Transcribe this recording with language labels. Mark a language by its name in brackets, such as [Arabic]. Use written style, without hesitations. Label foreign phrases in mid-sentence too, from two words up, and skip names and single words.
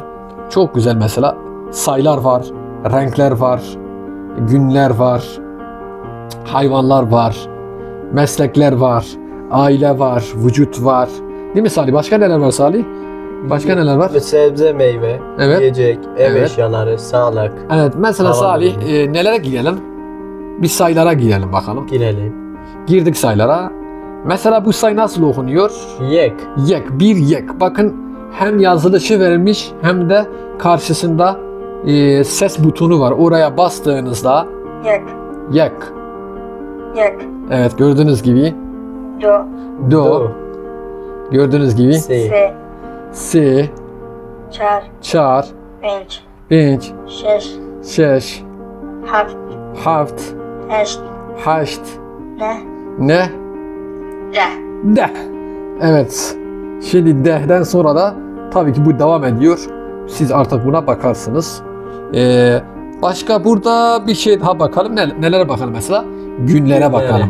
[Turkish] Çok güzel, mesela sayılar var, renkler var, günler var, hayvanlar var, meslekler var, aile var, vücut var. Değil mi Salih? Başka neler var Salih? Başka neler var? Sebze, meyve, evet. Yiyecek, ev eşyaları, sağlık. Evet, mesela Salih nelere girelim? Bir sayılara girelim bakalım. Girelim. Girdik sayılara. Mesela bu sayı nasıl okunuyor? [Persian] یک. یک. Bir یک. [Turkish] Bakın hem yazılışı verilmiş hem de karşısında ses butonu var. Oraya bastığınızda [Persian] یک. یک. یک. [Turkish] Evet, gördüğünüz gibi. [Persian] دو. دو. [Turkish] Gördüğünüz gibi. [Persian] سه. سه. چهار. چهار. پنج. پنج. شش. شش. هفت. هفت. هشت. هشت. نه. نه? ده. [Turkish] De. Evet. Şimdi deh'den sonra da tabii ki bu devam ediyor. Siz artık buna bakarsınız. Başka burada bir şey daha bakalım. Nelere bakalım mesela? Günlere bakalım.